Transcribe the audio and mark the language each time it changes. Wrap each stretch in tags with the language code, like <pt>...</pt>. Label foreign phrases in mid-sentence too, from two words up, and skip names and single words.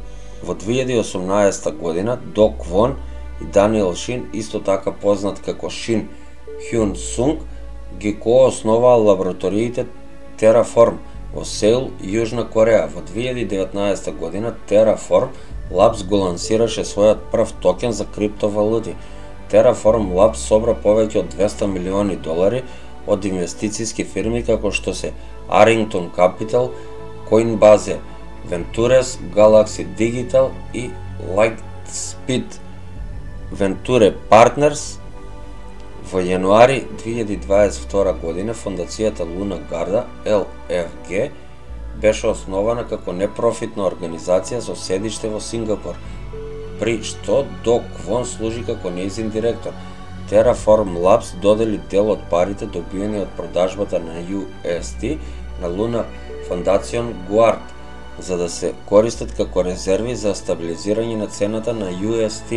<mk>Во 2018 година До Квон и Даниел Шин, исто така познат како Шин Хјун Сунг, ги коосноваа лабораториите Terraform во Сеул, Јужна Кореја. Во 2019 година Terraform Labs го лансираше својот прв токен за криптовалути. Terraform Labs собра повеќе од 200 милиони долари од инвестициски фирми како што се Arrington Capital, Coinbase, Ventures, Galaxy Digital и Lightspeed. Venture Partners. Во јануари 2022 година фондацијата Луна Гарда, LFG, беше основана како непрофитна организација со седиште во Сингапур, при што До Квон служи како нејзин директор. Terraform Labs додели дел од парите добиени од продажбата на UST на Луна Foundation Guard, за да се користат како резерви за стабилизирање на цената на UST.</mk>